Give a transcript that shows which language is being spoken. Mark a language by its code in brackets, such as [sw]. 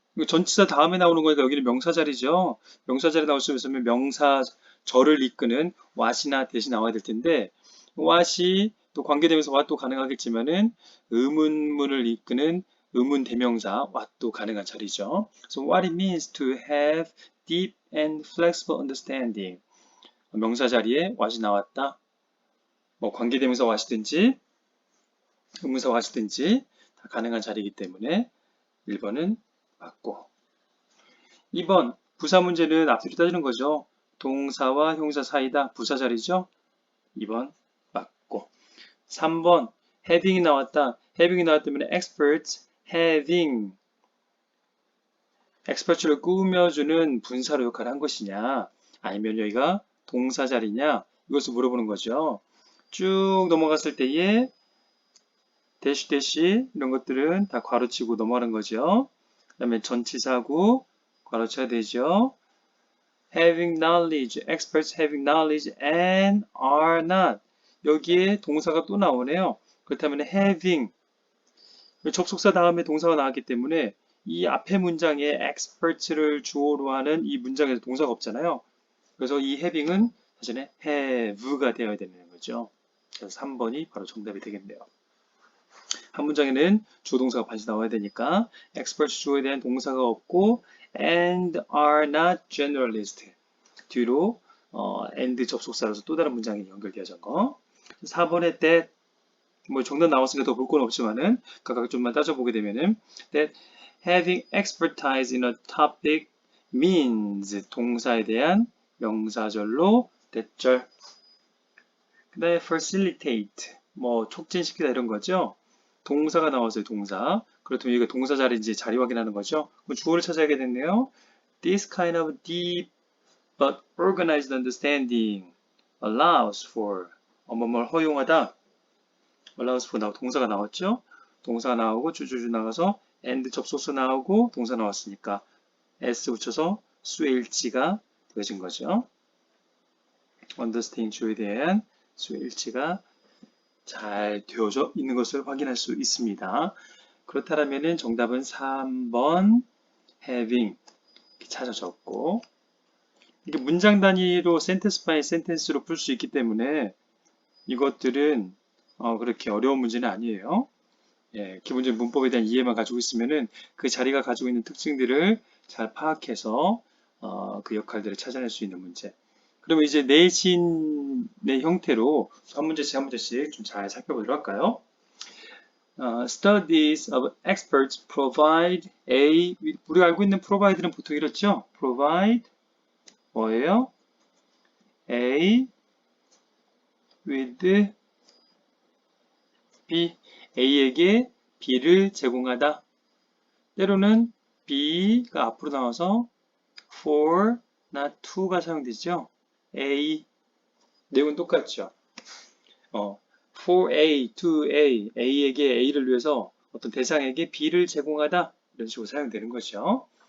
[ko] 이거 전치사 다음에 나오는 거니까 여기는 명사 자리죠. 명사 자리 나올 수 있으면 명사절을 이끄는 what이나 대신 나와야 될 텐데, what이 또 관계되면서 what도 가능하겠지만은 의문문을 이끄는 의문 대명사 what도 가능한 자리죠. [en] So what it means to have deep and flexible understanding. [ko] 명사 자리에 what이 나왔다. 뭐 관계대명사 what이든지 의문사 what이든지 다 가능한 자리이기 때문에 1번은 맞고, 2번 부사 문제는 앞뒤로 따지는 거죠. 동사와 형사 사이다. 부사 자리죠. 2번 맞고, 3번 having이 나왔다. having이 나왔기 때문에 experts having experts를 꾸며주는 분사로 역할을 한 것이냐, 아니면 여기가 동사 자리냐, 이것을 물어보는 거죠. 쭉 넘어갔을 때에 대시 대시 이런 것들은 다 괄호치고 넘어가는 거죠. 그 다음에 전치사구 괄호쳐야 되죠. [en] having knowledge, experts having knowledge and are not. [ko] 여기에 동사가 또 나오네요. 그렇다면 having, 접속사 다음에 동사가 나왔기 때문에 이 앞에 문장에 experts를 주어로 하는 이 문장에서 동사가 없잖아요. 그래서 이 having은 사전에 have가 되어야 되는 거죠. 그래서 3번이 바로 정답이 되겠네요. 한 문장에는 주어 동사가 반드시 나와야 되니까 experts 주어에 대한 동사가 없고 and are not generalist 뒤로 and 접속사로서 또 다른 문장이 연결되어진 거. 4번에 that 뭐 정답 나왔으니까 더 볼 건 없지만은 각각 좀만 따져보게 되면은 [en] that having expertise in a topic means [ko] 동사에 대한 명사절로 대절. 그 다음에 facilitate 뭐 촉진시키다 이런 거죠. 동사가 나왔어요. 동사. 그렇다면 이게 동사 자리인지 자리 확인하는 거죠. 그럼 주어를 찾아야겠네요. [en] This kind of deep but organized understanding allows for [ko] 뭐뭘 허용하다. allows for 동사가 나왔죠. 동사가 나오고 주주주 나가서 and 접속사 나오고 동사 나왔으니까 s 붙여서 수의 일치가 되어진 거죠. understand 주어에 대한 수의 일치가 잘 되어져 있는 것을 확인할 수 있습니다. 그렇다면 정답은 3번 having 이렇게 찾아 적고, 이게 문장 단위로 센텐스 바이 센텐스로 풀 수 있기 때문에 이것들은 그렇게 어려운 문제는 아니에요. 예, 기본적인 문법에 대한 이해만 가지고 있으면은 그 자리가 가지고 있는 특징들을 잘 파악해서 그 역할들을 찾아낼 수 있는 문제. 그러면 이제 내신의 형태로 한 문제씩 한 문제씩 좀 잘 살펴보도록 할까요? [en] Studies of experts provide a, [ko] 우리가 알고 있는 provide는 보통 이렇죠? provide 뭐예요? A with B, A에게 B를 제공하다. 때로는 B가 앞으로 나와서 for, not to가 사용되죠. A 내용은 똑같죠. For A, to A, A에게 A를 위해서 어떤 대상에게 B를 제공하다 이런 식으로 사용되는 거죠.